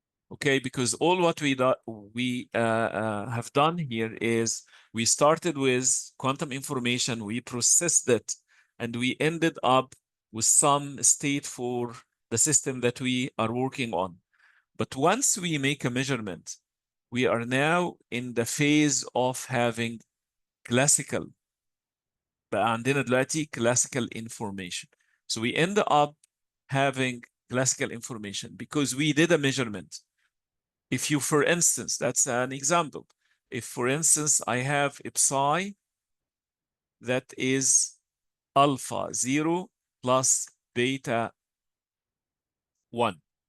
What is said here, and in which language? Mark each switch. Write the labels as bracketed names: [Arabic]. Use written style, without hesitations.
[English] Okay, because all what we have done here is we started with quantum information, we processed it, and we ended up with some state for the system that we are working on. But once we make a measurement, we are now in the phase of having classical. [Arabic] بقى عندنا دلوقتي classical information. [English] So we end up having classical information because we did a measurement. If you, for instance, that's an example. If, for instance, I have a psi that is alpha 0 plus beta 1.